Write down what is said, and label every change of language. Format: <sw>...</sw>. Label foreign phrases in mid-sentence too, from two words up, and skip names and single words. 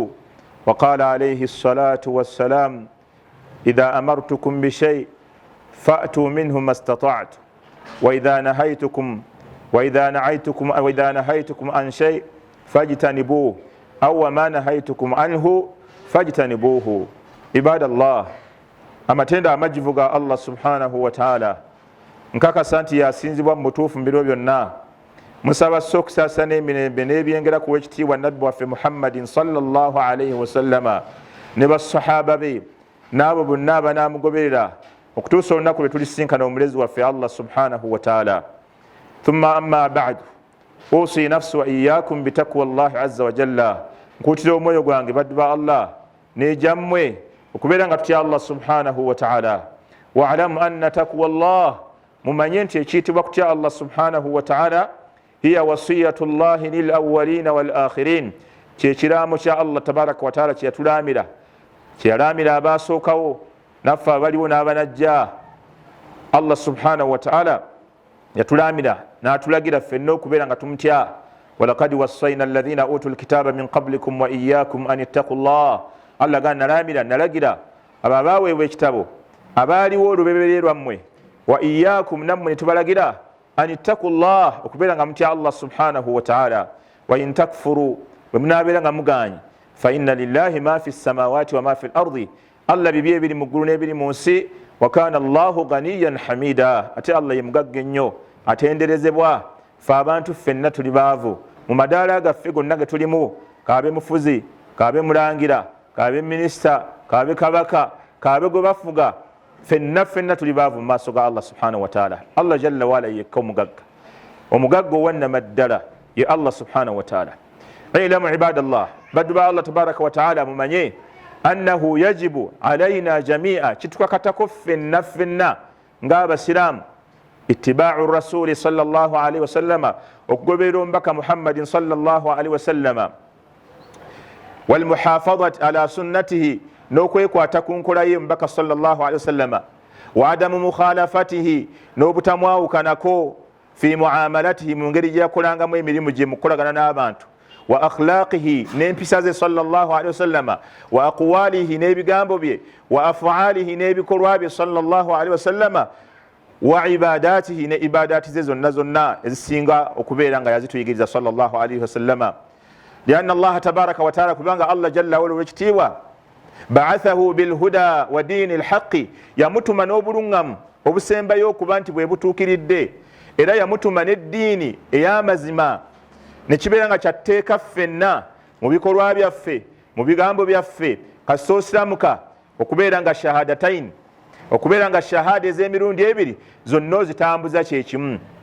<ar>وقال عليه الصلاة والسلام: إذا أمرتكم بشيء فأتوا منه ما استطعت، وإذا نهيتكم عن شيء فاجتنبوه، أو ما نهيتكم عنه فاجتنبوه. عباد الله،</ar> <lg>amatenda amajivu ga Allah</lg> <ar>سبحانه وتعالى</ar> <lg>nkakasa nti yasinzibwa mu butuufu mu biro byonna. Musaba sokusasana emirembe n'ebyengera ku w'ekitiibwa nabbi waffe Muhammadin</lg> <ar>صلى الله عليه وسلم</ar> <lg>ne basahaba be n'abo bonna abanaamugoberera okutuusa olunaku lwe tulisinkana omulezi waffe Allah</lg> <ar>سبحانه وتعالى. ثم أما بعد، أوصي نفسي وإياكم بتقوى الله عز وجل.</ar> <lg>Nkuutira omwoyo gwange baddu ba Allah n'ejammwe okubeera nga tutya Allah</lg> <ar>سبحانه وتعالى. واعلموا أن تقوى الله,</ar> <lg>mumanye nti ekiyitibwa kutya Allah</lg> <ar>سبحانه وتعالى هي وصية الله للأولين والآخرين,</ar> <lg>kyekiraamo kya Allah</lg> <ar>تبارك وتعالى</ar> <lg>kyeyalamira abasookawo naffe abaliwo n'abanajja. Allah</lg> <ar>سبحانه وتعالى</ar> <lg>yatulamira n'atulagira ffenna okubeera nga tumutya.</lg> <ar>ولقد وصينا الذين أوتوا الكتاب من قبلكم وإياكم أن اتقوا الله.</ar> <lg>Allah gana nalagira abo abaweebwa ekitabo abaaliwo olubeberye lwammwe,</lg> <ar>وإياكم</ar> <lg>nammwe netubalagira</lg> <ar>أن اتقوا الله,</ar> <lg>okubeera nga mutya Allah</lg> <ar>سبحانه وتعالى. وإن تكفروا,</ar> <lg>bwe munaabeera nga muganye,</lg> <ar>فإن لله ما في السماوات وما في الأرض,</ar> <lg>Allah bibye ebiri mu ggulu n'ebiri mu nsi.</lg> <ar>وكان الله غنيا حميدا,</ar> <lg>ate Allah ye mugagga ennyo atenderezebwa. fe abantu ffenna tuli baavu mu madaala gaffe gonna ge tulimu, kaabe mufuzi, kaabe mulangira, kaabe minisita, kaabe kabaka, kaabe gwe bafuga, ffenna tuli baavu mu maaso ga Allah</lg> <ar>سبحانه وتعالى.</ar> <lg>Allah</lg> <ar>جل وعلا</ar> <lg>yekka omugagga owannama ddala ye Allah</lg> <ar>سبحانه وتعالى. اعلموا عباد الله,</ar> <lg>baddu ba Allah</lg> <ar>تبارك وتعالى,</ar> <lg>mumanye</lg> <ar>أنه يجب علينا جميعا</ar> <lg>kitukakatako ffenna ffenna ng'abasiraamu</lg> <ar>اتباع الرسول صلى الله عليه وسلم</ar> <lg>okugoberera omubaka muhammadin</lg> <ar>صلى الله عليه وسلم والمحافظة على سنته</ar> <lg>n'okwekwata ku nkola ye omubaka</lg> <ar>صلى الله عليه وسلم وعدم مخالفته</ar> <lg>n'obutamwawukanako</lg> <ar>في معاملاته</ar> <lg>mu ngeri gye yakolangamu emirimu gye mukolagana n'abantu</lg> <ar>وأخلاقه</ar> <lg>n'empisa ze</lg> <ar>صلى الله عليه وسلم وأقواله</ar> <lg>n'ebigambo bye</lg> <ar>وأفعاله</ar> <lg>n'ebikolwa bye</lg> <ar>صلى الله عليه وسلم وعباداته</ar> <lg>ne ibadati ze zonna zonna ezisinga okubeera nga yazituyigiriza</lg> <ar>صلى الله عليه وسلم لأن الله تبارك وتعالى</ar> <lg>kubanga allah</lg> <ar>جل وعلا</ar> <lg>wekitiibwa</lg> <ar>بعثه بالهدى ودين الحق</ar> <lg>yamutuma n'obulungamu obusembayo okuba nti bwe butuukiridde era yamutuma n'eddiini ey'amazima nekibeera nga kyatteeka ffenna mu bikolwa byaffe mu bigambo byaffe kasita osiramuka okubeera nga shahadataini okubeera nga shahada ez'emirundi ebiri zonna ozitambuza kyekimu</lg>